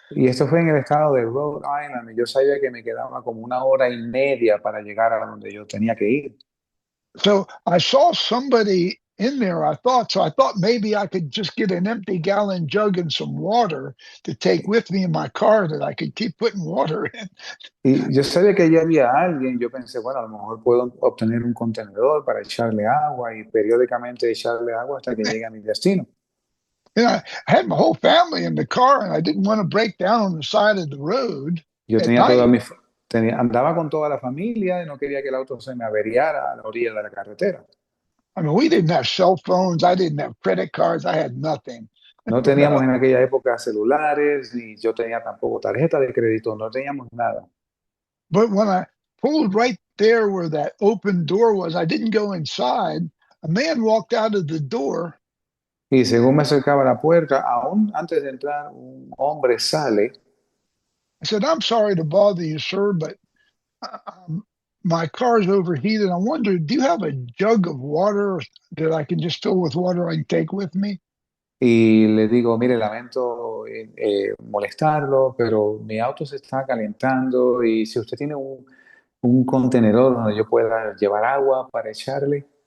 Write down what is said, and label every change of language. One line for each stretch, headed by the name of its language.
Spanish: Y esto fue en el estado de Rhode Island, y yo sabía que me quedaba como una hora y media para llegar a donde yo tenía que ir.
English: So I saw somebody in there, I thought. So I thought maybe I could just get an empty gallon jug and some water to take with me in my car that I could keep putting water in.
Spanish: Y yo sabía que allí había alguien, yo pensé, bueno, a lo mejor puedo obtener un contenedor para echarle agua y periódicamente echarle agua hasta que llegue a mi destino.
English: And I had my whole family in the car, and I didn't want to break down on the side of the road
Spanish: Yo
English: at
Spanish: tenía toda
English: night.
Spanish: andaba con toda la familia y no quería que el auto se me averiara a la orilla de la carretera.
English: I mean, we didn't have cell phones. I didn't have credit cards. I had nothing.
Spanish: No teníamos en aquella época celulares, ni yo tenía tampoco tarjeta de crédito, no teníamos nada.
English: But when I pulled right there where that open door was, I didn't go inside. A man walked out of the door.
Spanish: Y según me acercaba a la puerta, aún antes de entrar, un hombre sale.
English: I said, "I'm sorry to bother you, sir, but my car's overheated. I wonder, do you have a jug of water that I can just fill with water I can take with me?"
Spanish: Y le digo, mire, lamento molestarlo, pero mi auto se está calentando y si usted tiene un contenedor donde yo pueda llevar agua para echarle.